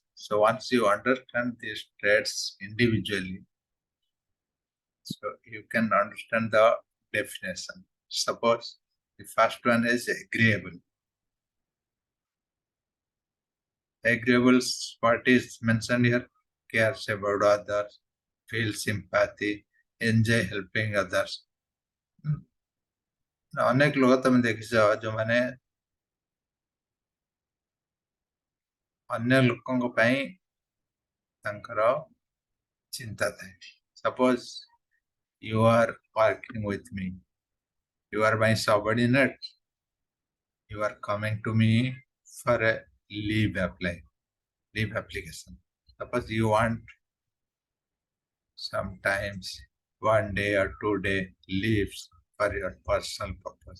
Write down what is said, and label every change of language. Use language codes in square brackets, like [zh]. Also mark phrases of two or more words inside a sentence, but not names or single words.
[en] So once you understand these traits individually, so you can understand the definition. Suppose the first one is agreeable. Agreeable, what is mentioned here, cares about others, feel sympathy, enjoy helping others. [or] ଅନେକ ଲୋକ ତମେ ଦେଖିଛ ଯୋଉମାନେ ଅନ୍ୟ ଲୋକଙ୍କ ପାଇଁ ତାଙ୍କର ଚିନ୍ତା ଥାଏ. [en] Suppose you are working with me, you are my subordinate, you are coming to me for a leave application. Suppose you want sometimes 1 day or 2 day leaves for your personal purpose.